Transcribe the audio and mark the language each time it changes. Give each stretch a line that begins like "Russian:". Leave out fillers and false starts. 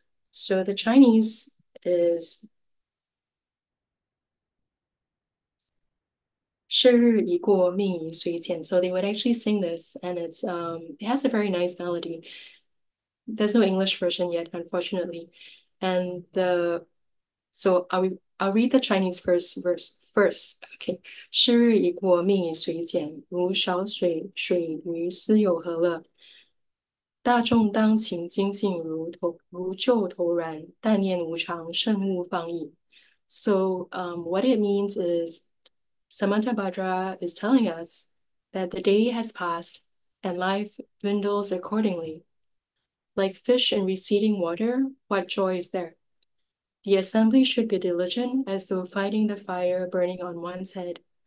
English: So the Chinese is
Chinese: 是已过命已随减.
English: So they would actually sing this, and it has a very nice melody. There's no English version yet, unfortunately. And I'll read the Chinese verse first. Okay.
Chinese: 是日已过命已随减，如少水，水鱼斯有何乐？大众当勤精进如旧头然，但念无常，慎勿放逸.
English: So what it means is Samantabhadra is telling us that the day has passed and life dwindles accordingly. Like fish in receding water, what joy is there? The assembly should be diligent as though fighting the fire burning on one's head.